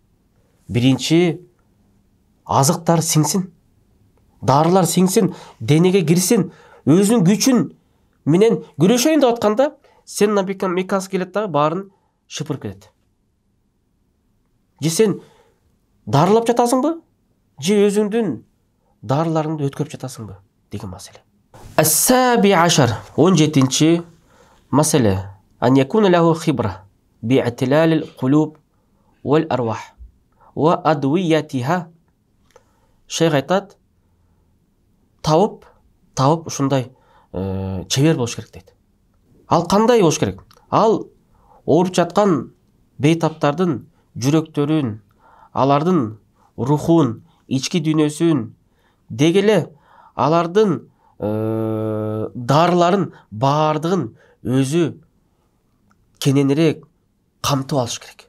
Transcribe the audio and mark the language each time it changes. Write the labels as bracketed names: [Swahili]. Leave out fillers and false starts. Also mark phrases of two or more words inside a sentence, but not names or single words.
[Kyrgyz] Биринчи азыктар сиңсин, дарылар сиңсин, денеге кирсин, өзүнүн күчүн менен күрөшөйүн деп атканда, сенна меканский келет дагы баарын шыпырып кетет. Же сен дарылап жатасыңбы? Же өзүңдүн дарыларыңды өткөрүп жатасыңбы деген маселе. [Arabic] السابع عشر [Kyrgyz] 17-чи маселе. [Arabic] أن يكون له خبرة باعتلال القلوب والأرواح وأدويتها. [Kyrgyz] Шейх айтат, табып ушундай чебер болуш керек дейт. Ал кандай болуш керек? Ал ооруп жаткан бейтаптардын жүрөктөрүн, алардын рухун, ички дүйнөсүн, дегеле алардын дарыларын баардыгын өзү кененирээк камтып алыш керек.